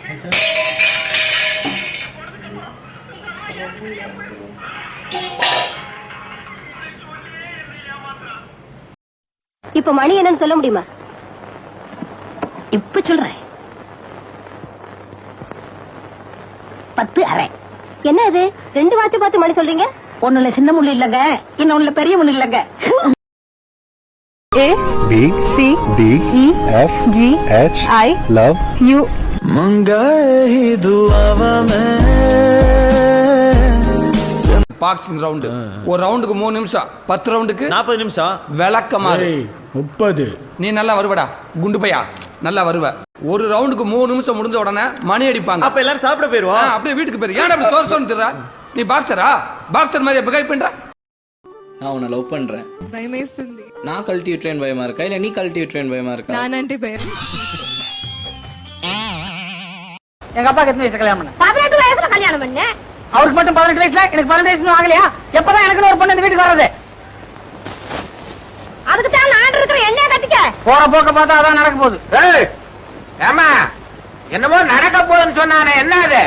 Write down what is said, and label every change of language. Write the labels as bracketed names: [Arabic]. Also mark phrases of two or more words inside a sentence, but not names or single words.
[Tamil] இப்ப மணி என்னன்னு சொல்ல முடியுமா இப்ப சொல்றேன் 10:30 என்ன இது 2 வாட்சி பார்த்து மணி சொல்றீங்க ஒண்ணுல சின்ன முள்ளு இல்லங்க இன்னொன்னுல பெரிய முள்ளு இல்லங்க [English] A B C D E F G H I love you [Tamil] பாக்ஸிங் ரவுண்டு ஒரு ரவுண்டுக்கு 3 நிமிஷம் 10 ரவுண்டுக்கு 40 நிமிஷம் விளக்கமா 30 நீ நல்லா வருவடா குண்டு பையா நல்லா வருவ ஒரு ரவுண்டுக்கு 3 நிமிஷம் முடிஞ்ச உடனே மணி அடிப்பாங்க அப்ப எல்லாரும் சாப்பிட போயிருவோம் அப்படியே வீட்டுக்கு போயிரு ஏன் அப்படி சோறு திர்ற நீ பாக்ஸரா பாக்ஸர் மாதிரி எப்ப கை பண்ற நான் உன்னை லவ் பண்றேன் [Telugu] భయమేస్తుంది [Tamil] நான் கழட்டி விட்டுறேன் பயமா இருக்கா இல்ல நீ கழட்டி விட்டுறேன் பயமா இருக்கா [Telugu] నానంటే భయం [Tamil] எங்க அப்பாக்கு எத்தனை வயசுல கல்யாணம் பண்ண 18 வயசுல கல்யாணம் பண்ண அவருக்கு மட்டும் 18 வயசுல எனக்கு 12 வயசு ஆகலையா எப்பதான் எனக்கு ஒரு பொண்ணு இந்த வீட்டுக்கு வர்றது அதுக்கு தான் நான் இருக்கிற என்ன கட்டிக்க போற போக்க பார்த்தா அதான் நடக்க போகுது ஏமா என்னமோ நடக்க போகுதுன்னு சொன்னானே என்ன அது